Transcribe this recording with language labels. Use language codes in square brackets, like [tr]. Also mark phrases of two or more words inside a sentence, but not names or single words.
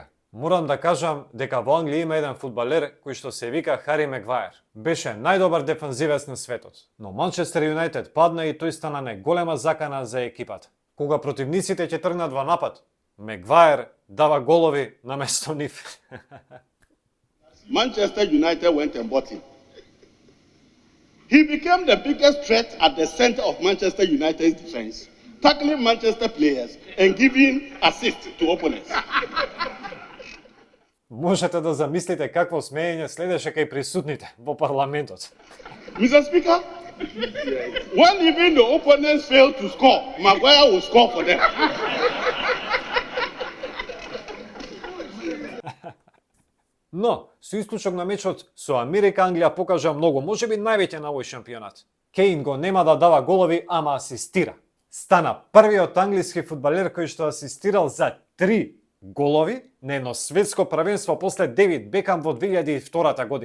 [mk] Морам да кажам дека во Англија има еден фудбалер кој што се вика Хари Мегваер. Беше најдобар дефанзивец на светот, но Манчестер Юнајтед падна и тој стана неголема закана за екипата. Кога противниците ќе тргнат во напад, Мегваер дава голови наместо нив. [en] Manchester United went and bought him. He became the biggest threat at the center of Manchester United's defense, tackling Manchester players and giving assists to opponents. [mk] Можете да замислите какво смеење следеше кај присутните во парламентот. [en] Mr. Speaker, when even the opponents fail to score, Maguire will score for them. [mk] Но, со исклучок на мечот со Америка, Англија покажа многу, можеби највеќе на овој шампионат. Кейн го нема да дава голови, ама асистира. Стана првиот англиски фудбалер кој што асистирал за 3 голови на едно светско првенство после Девид Бекам во 2002 година.